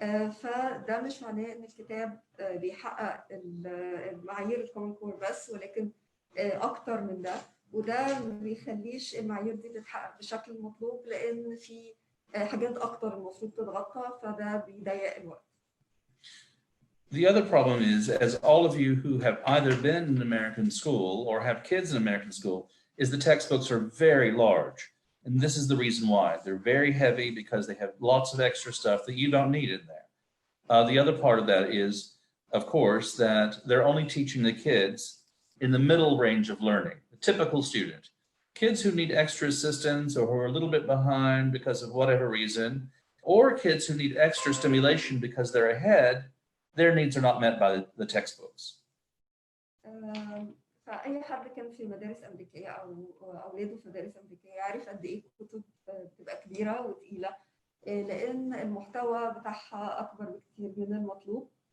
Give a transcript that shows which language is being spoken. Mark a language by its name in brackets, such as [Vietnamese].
[Arabic] فده مش معناه إن الكتاب بيحقق المعايير الكومن كور بس، ولكن أكتر من ده، وده ما بيخليش المعايير دي تتحقق بالشكل المطلوب، لأن في حاجات أكتر المفروض تتغطى، فده بيضيق الوقت. [English] The other problem is, as all of you who have either been in an American school or have kids in American school, is the textbooks are very large. And this is the reason why. They're very heavy because they have lots of extra stuff that you don't need in there. The other part of that is, of course, that they're only teaching the kids in the middle range of learning, the typical student. Kids who need extra assistance or who are a little bit behind because of whatever reason, or kids who need extra stimulation because they're ahead, their needs are not met by the textbooks. [Arabic] فأي حد كان في مدارس أمريكية أو أولاده في مدارس أمريكية عارف قد إيه الكتب بتبقى كبيرة وتقيلة، لأن المحتوى بتاعها أكبر بكتير من المطلوب،